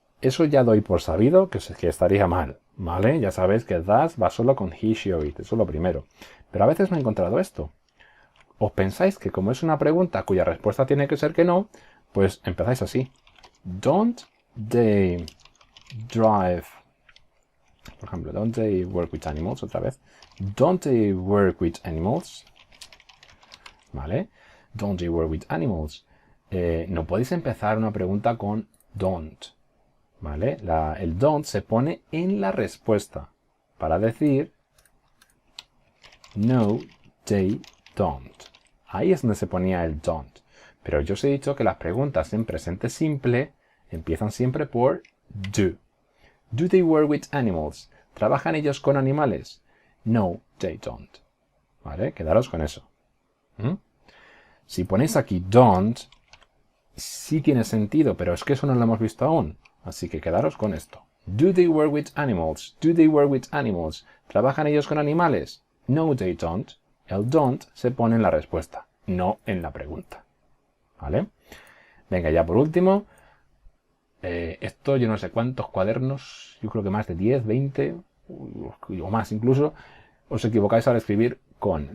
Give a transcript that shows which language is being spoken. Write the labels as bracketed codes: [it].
[es] Eso ya doy por sabido que estaría mal, ¿vale? Ya sabéis que does va solo con he, she o it, eso es lo primero. Pero a veces me he encontrado esto. ¿Os pensáis que como es una pregunta cuya respuesta tiene que ser que no, pues empezáis así? [en] Don't they drive... [es] Por ejemplo, [en] don't they work with animals? Otra vez. Don't they work with animals? [es] ¿Vale? [en] Don't they work with animals? [es] No podéis empezar una pregunta con don't. ¿Vale? El don't se pone en la respuesta para decir [en] no, they don't. [es] Ahí es donde se ponía el don't. Pero yo os he dicho que las preguntas en presente simple empiezan siempre por do. [en] Do they work with animals? [es] ¿Trabajan ellos con animales? [en] No, they don't. [es] ¿Vale? Quedaros con eso. Si ponéis aquí don't, sí tiene sentido, pero es que eso no lo hemos visto aún. Así que quedaros con esto. [en] Do they work with animals? Do they work with animals? [es] ¿Trabajan ellos con animales? [en] No, they don't. [es] El don't se pone en la respuesta, no en la pregunta. ¿Vale? Venga, ya por último. Esto yo no sé cuántos cuadernos, yo creo que más de 10, 20 o más incluso, os equivocáis al escribir con.